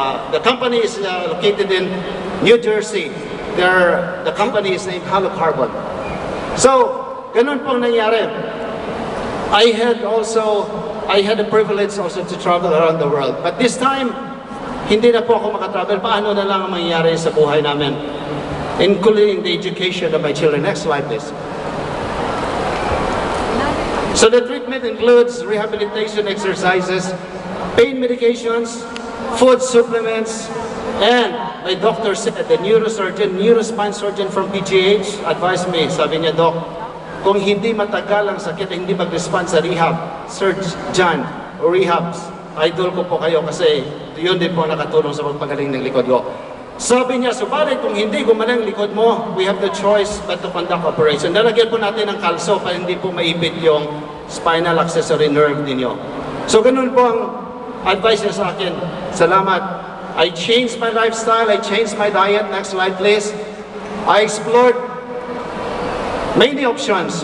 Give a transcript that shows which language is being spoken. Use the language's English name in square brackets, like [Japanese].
[English] The company is located in New Jersey. The company is named Halocarbon. [Filipino] So, ganun pong nangyari. [English] I had the privilege also to travel around the world. But this time, [Filipino] hindi na po ako makatravel. Paano na lang ang mangyayari sa buhay namin? [English] Including the education of my children. Next slide, please. So the treatment includes rehabilitation exercises, pain medications, food supplements, And my doctor said, the neurospine surgeon from PGH advised me, [Filipino] sabi niya, Doc, kung hindi matagal ang sakit, hindi mag-respond sa rehab, Sir John, o rehabs, idol ko po kayo kasi yun din po nakatulong sa pagpagaling ng likod ko. Sabi niya, subalit kung hindi gumaling likod mo, [English] we have the choice but to conduct operation. [Filipino] Nalagyan po natin ng kalso para hindi po maipit yung spinal accessory nerve ninyo. So ganun po ang advice niya sa akin. Salamat. [English] I changed my lifestyle, I changed my diet. Next slide please. I explored many options.